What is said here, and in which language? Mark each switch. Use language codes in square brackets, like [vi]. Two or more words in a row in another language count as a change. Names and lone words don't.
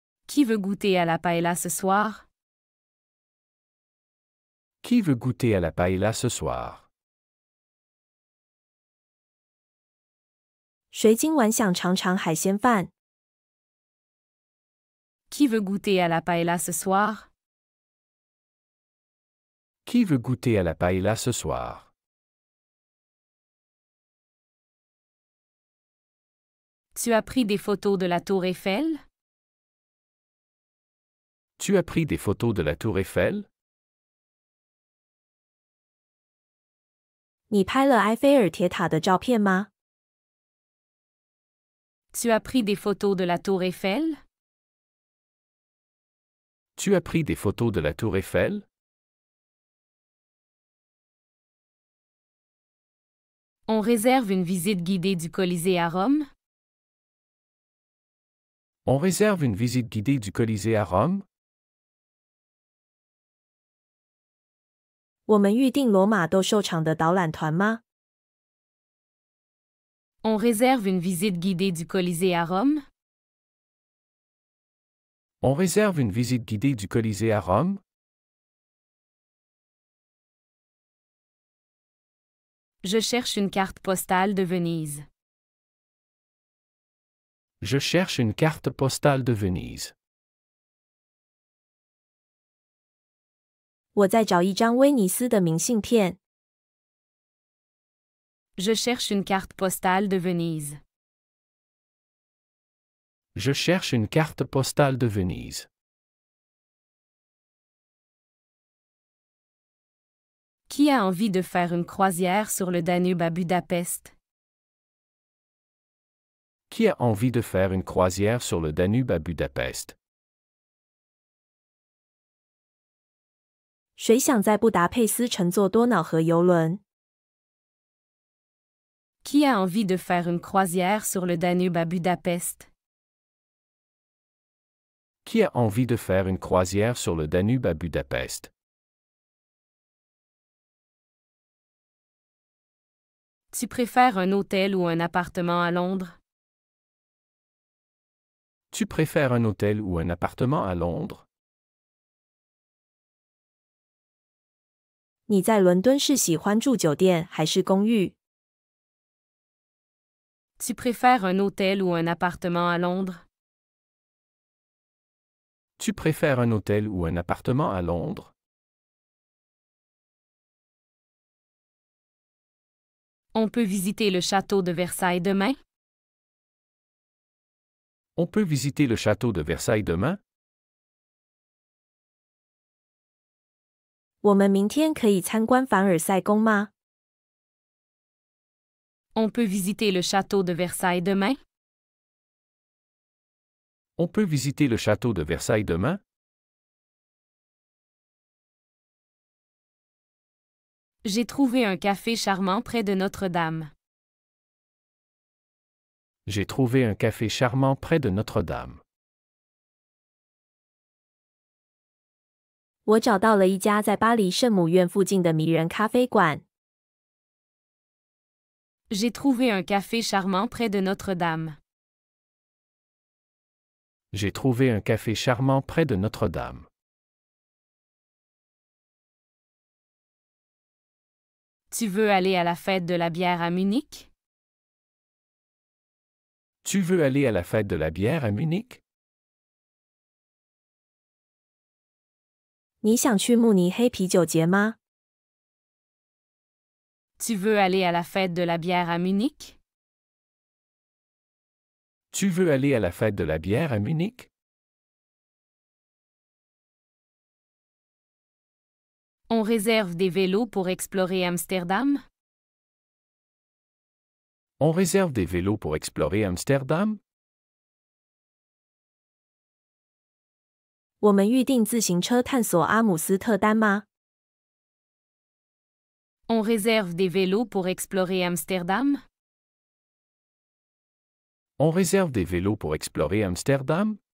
[fr] Qui veut goûter à la paella ce soir? Qui veut goûter à la paella ce soir? [zh] 谁今晚想尝尝海鲜饭？ [fr] Qui veut goûter à la paella ce soir? Qui veut goûter à la paella ce soir? Tu as pris des photos de la tour Eiffel? Tu as pris des photos de la tour Eiffel? [zh] 你拍了埃菲尔铁塔的照片吗？ [fr] Tu as pris des photos de la tour Eiffel? Tu as pris des photos de la tour Eiffel? On réserve une visite guidée du Colisée à Rome? On réserve une visite guidée du Colisée à Rome? [zh] 我们预定罗马斗兽场的导览团吗？ [fr] On réserve une visite guidée du Colisée à Rome? On réserve une visite guidée du Colisée à Rome? Je cherche une carte postale de Venise. Je cherche une carte postale de Venise. [zh] 我在找一张威尼斯的明信片。 [fr] Je cherche une carte postale de Venise. Je cherche une carte postale de Venise. Qui a envie de faire une croisière sur le Danube à Budapest? Qui a envie de faire une croisière sur le Danube à Budapest? [zh] 谁想在布达佩斯乘坐多瑙河邮轮？ [fr] Qui a envie de faire une croisière sur le Danube à Budapest? Qui a envie de faire une croisière sur le Danube à Budapest? Tu préfères un hôtel ou un appartement à Londres? Tu préfères un hôtel ou un appartement à Londres? [zh] 你在伦敦是喜欢住酒店还是公寓？ [fr] Tu préfères un hôtel ou un appartement à Londres? Tu préfères un hôtel ou un appartement à Londres? On peut visiter le château de Versailles demain? On peut visiter le château de Versailles demain? [zh] 我们明天可以参观凡尔赛宫吗？ [fr] On peut visiter le château de Versailles demain? On peut visiter le château de Versailles demain? J'ai trouvé un café charmant près de Notre-Dame. J'ai trouvé un café charmant près de Notre-Dame. [zh] 我找到了一家在巴黎圣母院附近的迷人咖啡馆。 [fr] J'ai trouvé un café charmant près de Notre-Dame. J'ai trouvé un café charmant près de Notre-Dame. Tu veux aller à la fête de la bière à Munich? Tu veux aller à la fête de la bière à Munich? [zh] 你想去慕尼黑啤酒节吗？ [fr] Tu veux aller à la fête de la bière à Munich? Tu veux aller à la fête de la bière à Munich? On réserve des vélos pour explorer Amsterdam? On réserve des vélos pour explorer Amsterdam? [zh] 我们预定自行车探索阿姆斯特丹吗？ [fr] On réserve des vélos pour explorer Amsterdam? On réserve des vélos pour explorer Amsterdam?